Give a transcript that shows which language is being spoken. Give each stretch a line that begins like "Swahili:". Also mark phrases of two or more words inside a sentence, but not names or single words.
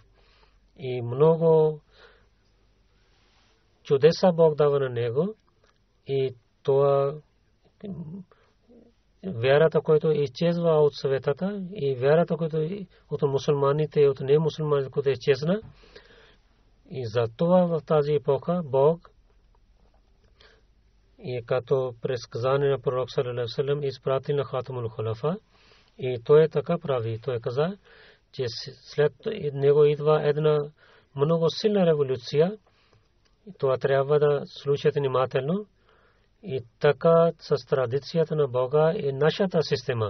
Bulgarian: И много чудеса Бог дава на него, и това вярата, която изчезва от светата, и вярата, която от мусулманите и от немусулманите, която изчезна. И за това в тази епоха Бог, и като предсказание на пророк
Arabic: صلى الله عليه وسلم,
Bulgarian: изпратил на
Arabic: خاتم الخلفاء,
Bulgarian: и той така прави. Той каза, че след него идва една много силна революция. Това трябва да слушате внимателно. И така с традицията на Бога е нашата система.